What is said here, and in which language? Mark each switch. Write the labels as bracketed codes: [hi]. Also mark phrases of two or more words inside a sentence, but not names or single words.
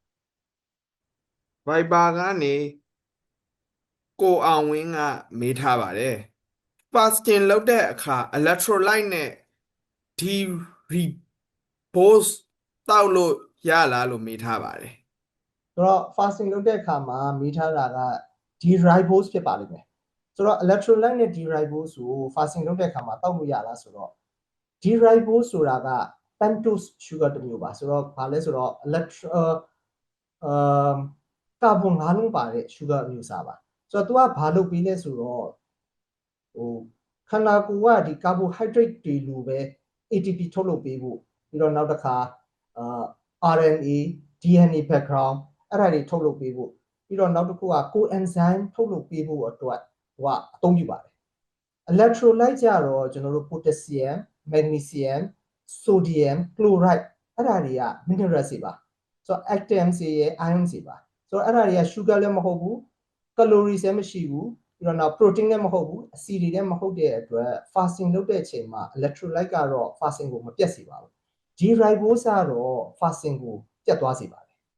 [my] Viber ကနေကိုအောင်ဝင်းကမေးထားပါတယ် fasting လုပ်တဲ့အခါ electrolyte နဲ့ D-ribose တောက်လို့ရလားလို့မေးထားပါတယ် ဆိုတော့ fasting လုပ်တဲ့အခါမှာမိထားတာက D-ribose ဖြစ်ပါလိမ့်မယ်ဆိုတော့ electrolyte နဲ့ D-ribose ကို fasting လုပ်တဲ့အခါမှာတောက်လို့ရလားဆိုတော့ D-ribose ဆိုတာက [en] pentose sugar [my] တစ်မျိုးပါဆိုတော့ဘာလဲဆိုတော့ကာဗွန် ၅လုံးပါတဲ့ sugar အမျိုးအစားပါဆိုတော့ तू ကဘာလုပ်ပြီးလဲဆိုတော့ခန္ဓာကိုယ်ကဒီ carbohydrate တွေလိုပဲ ATP ထုတ်လုပ်ပေးဖို့ ပြီးတော့နောက်တစ်ခါ [en] RNA DNA background [my] အဲ့ဒါတွေထုတ်လုပ်ပေးဖို့ပြီးတော့နောက်တစ်ခုက coenzyme ထုတ်လုပ်ပေးဖို့အတွက်ဟို ကအသုံးပြုပါတယ် electrolyte ကြတော့ကျွန်တော်တို့ [en] potassium magnesium sodium chloride [my] အဲ့ဒါတွေက mineral တွေပါဆိုတော့ atoms တွေရဲ့ ions တွေပါဆိုတော့အဲ့ဒါတွေက sugar လည်းမဟုတ်ဘူး calories လည်းမရှိဘူးပြီးတော့နောက် protein လည်းမဟုတ်ဘူးအဆီတွေလည်းမဟုတ်တဲ့အတွက် fasting လုပ်တဲ့အချိန်မှာ electrolyte ကတော့ fasting ကိုမပြတ်စေပါဘူး D-ribose ကတော့ fasting ကိုပြတ်သွားစေပါတယ်